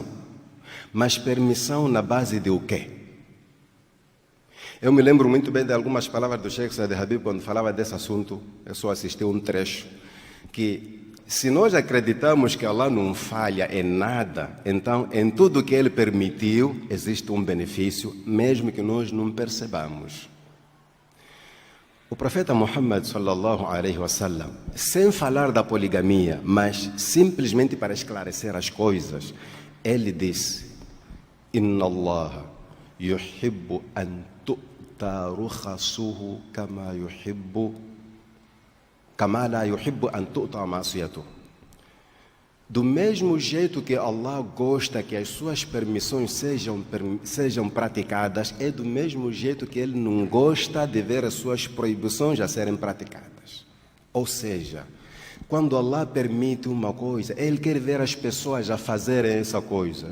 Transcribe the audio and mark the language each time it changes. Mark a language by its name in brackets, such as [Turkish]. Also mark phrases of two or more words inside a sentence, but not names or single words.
[Portuguese] Mas permissão na base de o quê? Eu me lembro muito bem de algumas palavras do Sheikh Saad Habib quando falava desse assunto. Eu só assisti um trecho. Que se nós acreditamos que Allah não falha em nada, então em tudo que Ele permitiu existe um benefício, mesmo que nós não percebamos. O profeta Muhammad [Arabic] صلى الله عليه وسلم, [Portuguese] sem falar da poligamia, mas simplesmente para esclarecer as coisas, ele disse: [Arabic] إن الله يحب أن تؤتى رخصه كما لا يحب أن تؤتى معصيته. [Portuguese] Do mesmo jeito que Allah gosta que as suas permissões sejam praticadas, é do mesmo jeito que Ele não gosta de ver as suas proibições a serem praticadas. Ou seja, quando Allah permite uma coisa, Ele quer ver as pessoas a fazerem essa coisa.